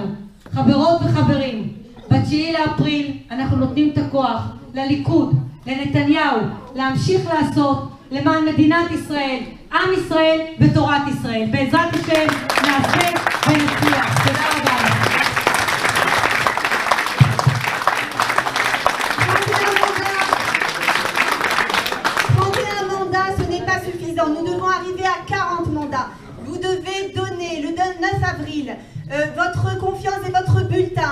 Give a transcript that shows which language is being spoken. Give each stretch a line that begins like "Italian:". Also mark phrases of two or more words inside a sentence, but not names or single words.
Hebrew: חברות וחברים, ב9 לאפריל אנחנו נותנים את הכוח לליכוד, לנתניהו, להמשיך לעשות למען מדינת ישראל, עם ישראל ותורת ישראל. בעזרת השם נעשה ונצליח. תודה רבה.
French: Nous devons arriver à 40 mandats. Vous devez donner le 9 avril votre confiance et votre bulletin.